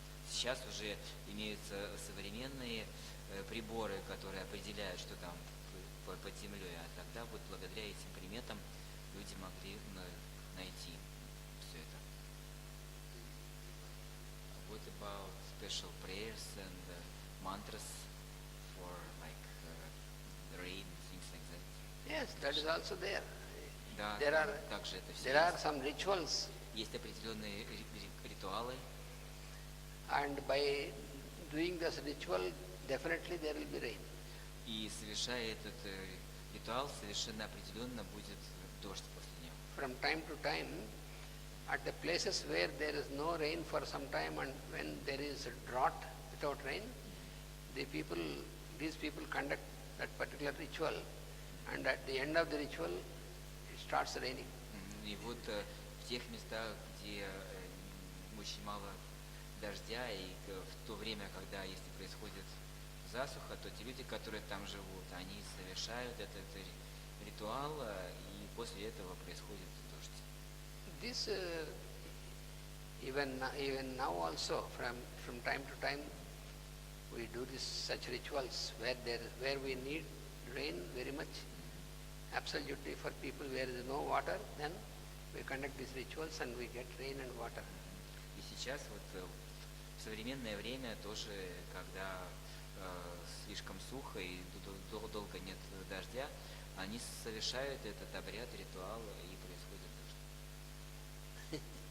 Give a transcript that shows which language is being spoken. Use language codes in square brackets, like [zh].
[ru] Сейчас уже имеются современные приборы, которые определяют, что там под землей, а тогда вот благодаря этим приметам люди могли найти все это. [en] What about special prayers and mantras for like rain, things like that? Yes, that is also there. [ru] Да, также это все [en] There are some rituals, [ru] есть определенные ритуалы, [en] and by doing this ritual, definitely there will be rain. [ru] и совершая этот ритуал, совершенно определенно будет дождь после него. [en] From time to time, at the places where there is no rain for some time and when there is a drought without rain, these people conduct that particular ritual, and at the end of the ritual, it starts raining. [ru] И вот в тех местах, где очень мало дождя, и в то время, когда если происходит засуха, то те люди, которые там живут, они совершают этот ритуал, и после этого происходит дождь. [en] This even now also from time to time we do such rituals where we need rain very much, absolutely for people where there is no water, then we conduct these rituals and we get rain and water. [ru] И сейчас вот в современное время тоже, когда слишком сухо и долго нет дождя, они совершают этот обряд, ритуал, и происходит дождь.